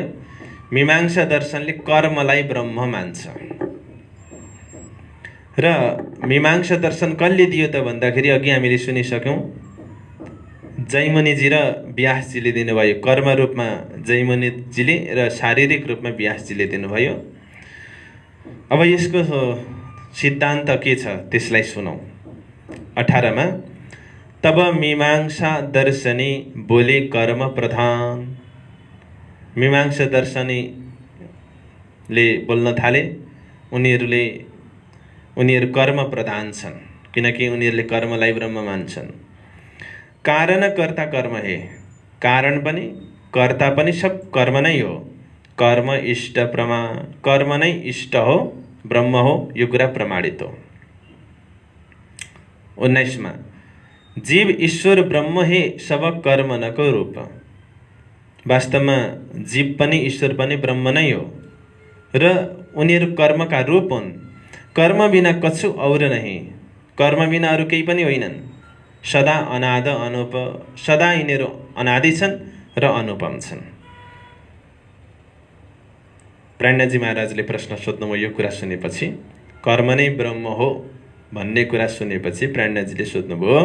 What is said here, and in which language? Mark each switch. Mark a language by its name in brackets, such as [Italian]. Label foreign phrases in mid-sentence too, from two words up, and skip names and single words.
[Nepali] मीमांसा दर्शनले कर्मलाई ब्रह्म मान्छ र मीमांसा दर्शन कसले दियो त भन्दाखेरि अघि हामीले सुनिसक्यौं, जैमिनीजी र व्यासजीले दिनुभयो। कर्म रूपमा जैमिनीजीले र शारीरिक रूपमा व्यासजीले दिनुभयो। अब यसको सिद्धान्त के छ त्यसलाई सुनौ। [Hindi] 18 मा तब मीमांसा दर्शनी बोले कर्म प्रधान। [Nepali] मीमांसा दर्शनीले बोल्न थाले। उनीहरू कर्म प्रधान छन् किनकि उनीहरूले कर्मलाई ब्रह्म मान्छन्। [Hindi] कारण कर्ता कर्म हे। [Nepali] कारण पनि कर्ता पनि सब कर्म नै हो। कर्म इष्ट कर्म नै इष्ट हो, ब्रह्म हो, यो कुरा प्रमाणित हो। [Hindi] 19 मा जीव ईश्वर ब्रह्म हे सब कर्म नको रूप। [Nepali] वास्तवमा जीव पनि ईश्वर पनि ब्रह्म नै हो र उनीहरू कर्मका रूप हुन्। [Hindi] कर्म बिना कछु और नहीं, [Nepali] कर्म बिना अरु केही पनि होइनन्। [Hindi] सदा अनाद अनुप, [Nepali] सदा यिनीहरू अनादि छन् र अनुपम छन्। प्रेरणाजी महाराजले प्रश्न सोध्नुभयो। यो कुरा सुनेपछि, कर्म नै ब्रह्म हो भन्ने कुरा सुनेपछि प्रेरणाजीले सोध्नुभयो।